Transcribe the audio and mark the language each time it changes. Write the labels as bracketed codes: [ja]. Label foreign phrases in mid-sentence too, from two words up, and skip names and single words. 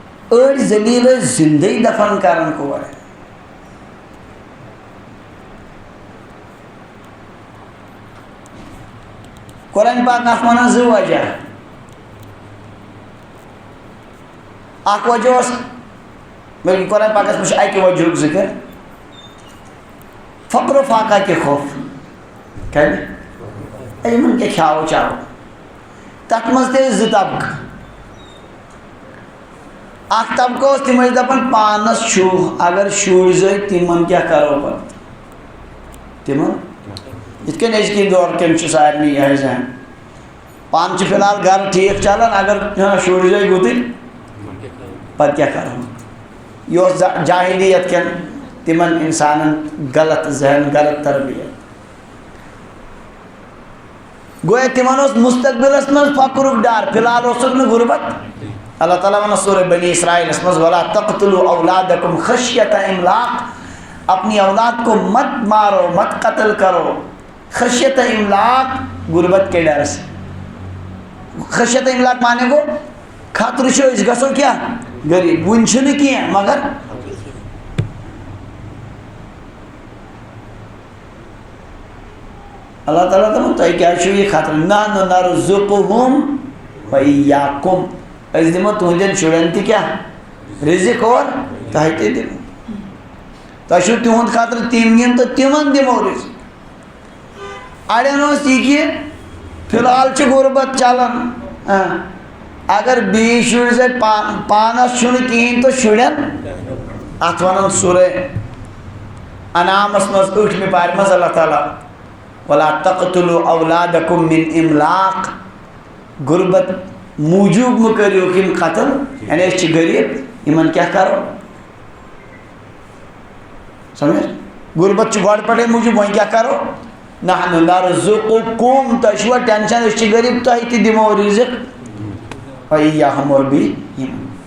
[ks] أڑ زلیل زندگی دفن کرن کور قرآن پاک ات ونان زٕ وجہ اکھ وجہ اوس بلکہ قرآن پاکس منٛز چھُ اکہِ وجہُک ذکر [ur] فقر و فاقہ کے خوف [ks] کَمہِ یِمن کیٛاہ کھیاوو چاوو تتھ منٛز تہِ ٲسۍ زٕ طبقہٕ اکھ طبقہٕ اوس تِم ٲسۍ دپان پانس چھُ اگر شُرۍ زٲے تِمن کیٛاہ کرو پتہٕ تِمن یِتھ کٔنۍ أزکہِ دور کٮ۪ن چھُ سارنٕے یِہوٚے ذہن پانہٕ چھُ فی الحال گرٕ ٹھیٖک چلان اگر شُرۍ زٲے گُتٕلۍ پتہٕ کیٛاہ کرو یہِ اوس جاہلیت کٮ۪ن تِمن انسانن غلط ذہن غلط تربیت گویا تِمن اوس مستقبلس منٛز فقرُک ڈر فی الحال اوسُکھ نہٕ غُربت اللہ تعالیٰ ونان سورہ بنی اسرائیلس منٛز [ar] ولا تقتلوا اولادکم خشیۃ املاق [ur] اپنی اولاد کو مت مارو مت قتل کرو [ar] خشیت املاق [ur] غربت کے ڈر سے [ar] خشیت املاق [ks] مانے گو خطرٕ چھُ أسۍ گژھو کیٛاہ غریٖب وُنہِ چھُنہٕ کینٛہہ مگر اللہ تعالیٰ دپان تۄہہِ کیٛازِ چھُو یہِ خطرٕ [ar] نحن نرزقہم وإیاکم [ks] أسۍ دِمو تُہنٛدٮ۪ن شُرٮ۪ن تہِ کیٛاہ رِزق اور تۄہہِ تہِ دِمو تۄہہِ چھُو تِہُنٛد خطرٕ تِم یِن تہٕ تِمن دِمو رِزق اڑٮ۪ن اوس یہِ کہِ فی الحال چھُ غُربت چلان اگر بیٚیہِ شُرۍ زَن پانس چھُنہٕ کِہیٖنۍ تہٕ شُرٮ۪ن اتھ ونان سورہ انعامس منٛز 8مہِ پارِ منٛز اللہ تعالیٰ [ar] ولا تقتلوا اولادکم من املاق [ks] غربت موٗجوٗب مہٕ کٔرِو یِم قتل یعنی أسۍ چھِ غریٖب یِمن کیٛاہ کرو سمجھ غربت چھُ گۄڈٕ پٮ۪ٹھے موٗجوٗب وۄنۍ کیٛاہ کرو [ar] نحن نرزقکم [ks] تۄہہِ چھُوا ٹینشن أسۍ چھِ غریٖب تۄہہِ تہِ دِمو رِزق وإیاہم اور بیٚیہِ یِمن